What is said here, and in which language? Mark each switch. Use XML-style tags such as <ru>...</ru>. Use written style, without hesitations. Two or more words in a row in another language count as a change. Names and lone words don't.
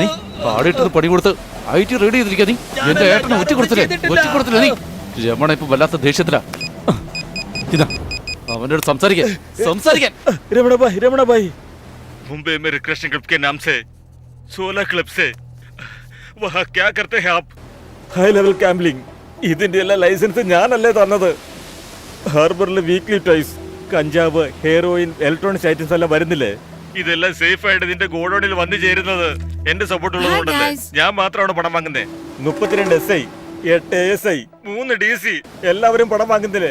<ml>പാടിയിട്ടത് പണി കൊടുത്ത് ഐ.ടി. റെഡി ചെയ്തിരിക്കുക നീ. എന്റെ ഏട്ടനെ ഒറ്റ കൊടുത്തില്ലേ നീ. രമണ ഇപ്പൊ വല്ലാത്ത ദേഷ്യത്തിലാ. ഇതാ അവന്റെ അടുത്ത് സംസാരിക്കാൻ.</ml> <hi>रमणा भाई मुंबई में रिक्रेशन क्लब के नाम से 16 क्लब से वहाँ क्या करते हैं आप?</hi> <en>high level gambling.</en> <ml>ഇതിന്റെ എല്ലാ ലൈസൻസ് ഞാനല്ലേ തന്നത്. ഹാർബറിലെ വീക്ക്ലി ടൈസ്, കഞ്ചാവ്, ഹെയറോയിൻ,</ml> <en>electronics items</en> <ml>എല്ലാം വരുന്നില്ലേ? ഇതെല്ലാം സേഫ് ആയിട്ട് നിന്റെ ഗോഡൌണിൽ വന്നു ചേരുന്നത് എന്റെ സപ്പോർട്ട് ഉള്ളതുകൊണ്ടല്ലേ. ഞാൻ മാത്രമാണ് പണം വാങ്ങുന്നത്. 32 SI, 8 ASI, 3 DC എല്ലാവരും പണം വാങ്ങുന്നില്ലേ?</ml>